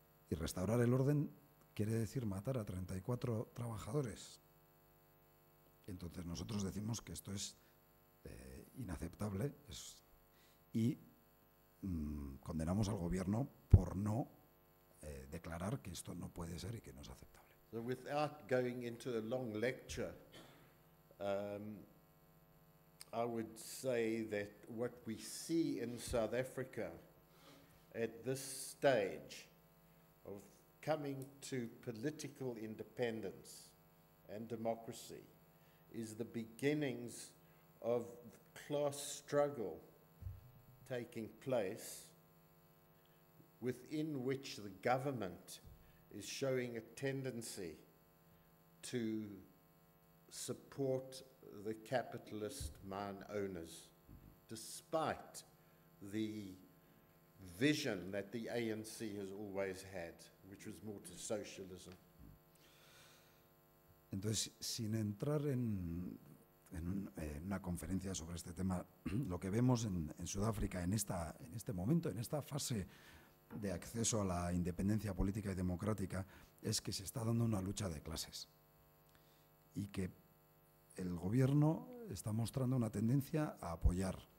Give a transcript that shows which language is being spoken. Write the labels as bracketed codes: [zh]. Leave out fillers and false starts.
[es] Y restaurar el orden quiere decir matar a 34 trabajadores. Entonces nosotros decimos que esto es inaceptable y condenamos al gobierno por no declarar que esto no puede ser y que no es aceptable. [en] So without going into a long lecture, I would say that what we see in South Africa at this stage of coming to political independence and democracy is the beginnings of the class struggle taking place, within which the government is showing a tendency to support the capitalist mine owners, despite the vision that the ANC has always had, which was more to socialism. [es] Entonces, sin entrar en una conferencia sobre este tema, lo que vemos en Sudáfrica en este momento, en esta fase de acceso a la independencia política y democrática, es que se está dando una lucha de clases y que el gobierno está mostrando una tendencia a apoyar